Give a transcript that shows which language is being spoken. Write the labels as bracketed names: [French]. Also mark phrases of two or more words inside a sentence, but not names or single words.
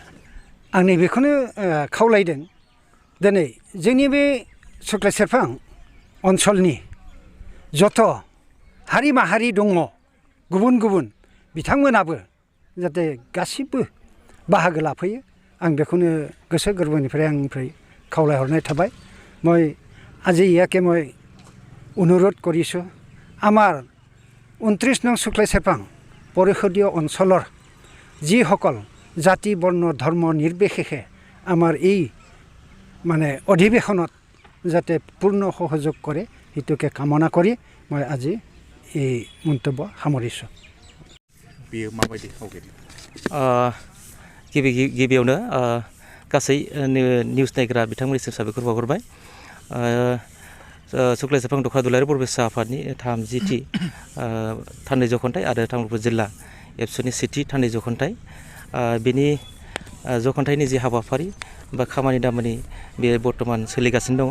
[Bodo] आं नैबेखौनो खावलायदों, दिनै जोंनि बे सुक्लाय सेरफां ओनसोलनि जथ' हारि माहारि दङ गुबुन गुबुन, बिथांमोनाबो जाहाथे गासिबो बाहागो लाफैयो, आं बेखौनो गोसो गोरबोनिफ्राय आंनिफ्राय खावलायहरनाय थाबाय। [Assamese] মই আজি ইয়াকে মই অনুৰোধ কৰিছোঁ, আমাৰ 29 নং শুক্লাই চেৰপাং পৰিষদীয় অঞ্চলৰ যিসকল জাতি বৰ্ণ ধৰ্ম নিৰ্বিশেষে আমাৰ এই মানে অধিৱেশনত যাতে পূৰ্ণ সহযোগ কৰে, সেইটোকে কামনা কৰি মই আজি এই মন্তব্য সামৰিছোঁ। [Bodo] बेयो माबायदि आवगायदों? गिबियावनो गासै निउस नायग्रा बिथांमोननिसिम साबायखर बावहरबाय। सुक्लाय सेरफां दख'रा दुलाराय बर' फरायसा आफादनि 30थि थान्दै जख'न्थाइ आरो तामुलपुर जिल्ला एबसुनि सेथि थान्दै जख'न्थाइ, बेनि जख'न्थाइनि जि हाबाफारि बा खामानि दामानि बे बर्थमान सोलिगासिनो दङ।